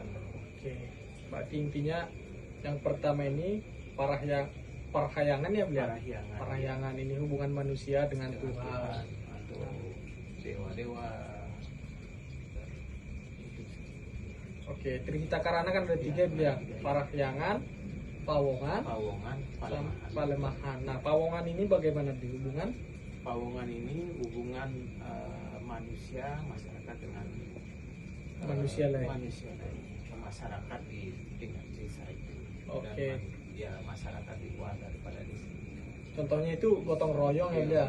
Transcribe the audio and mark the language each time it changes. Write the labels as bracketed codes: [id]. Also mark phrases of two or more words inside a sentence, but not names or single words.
[id] Oke. Berarti intinya yang pertama ini parahyangan ya, Bli. Parahyangan ini hubungan manusia dengan Tuhan atau dewa-dewa. Oke, Trihita Karana kan ada tiga, Bli, ya. Parahyangan, Pawongan, Pawongan, Palemahan. Palemahan. Nah, Pawongan ini bagaimana di hubungan? Pawongan ini hubungan manusia masyarakat dengan Manusia lain. Masyarakat di tingkat desa itu. Oke. Dan ya masyarakat di luar daripada desa. Contohnya itu gotong royong ya, Blia?